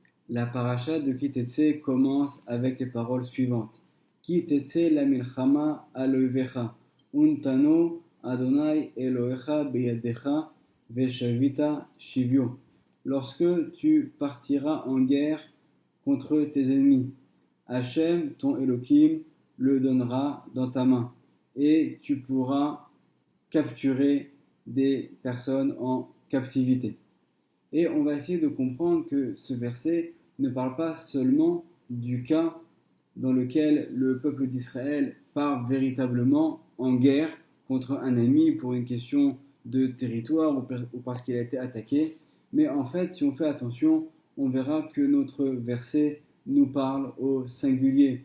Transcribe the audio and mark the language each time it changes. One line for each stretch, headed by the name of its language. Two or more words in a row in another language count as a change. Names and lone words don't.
French: La paracha de Ki Tetse commence avec les paroles suivantes.
Hebrew: כי תצא ל מלחמה עלאיביך ונתנו אדני אלהיך בידך ושבית שביו.
French: Lorsque tu partiras en guerre contre tes ennemis, Hachem, ton Elohim, le donnera dans ta main, et tu pourras capturer des personnes en captivité. Et on va essayer de comprendre que ce verset ne parle pas seulement du cas dans lequel le peuple d'Israël part véritablement en guerre contre un ennemi pour une question de territoire ou parce qu'il a été attaqué, mais en fait, si on fait attention, on verra que notre verset nous parle au singulier.